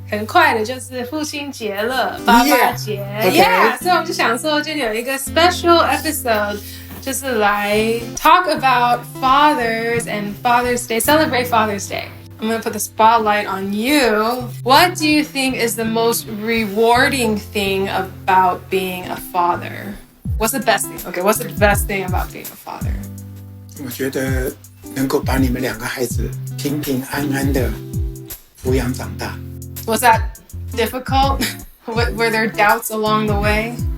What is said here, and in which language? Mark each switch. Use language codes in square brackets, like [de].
[zh] 很快的就是父亲节了，爸爸节 ，Yeah， 所以我们就想说，今天有一个 [en] special episode， [zh] 就是来 [en] talk about fathers and Father's Day, [zh] celebrate Father's Day. [en] I'm going to put the spotlight on you. What do you think is the most rewarding thing about being a father? What's the best thing? Okay, what's the best thing about being a father? [zh] 我觉得能够把你们两个孩子平平安安的抚养长大。 [en] Was that difficult? Were there doubts along the way?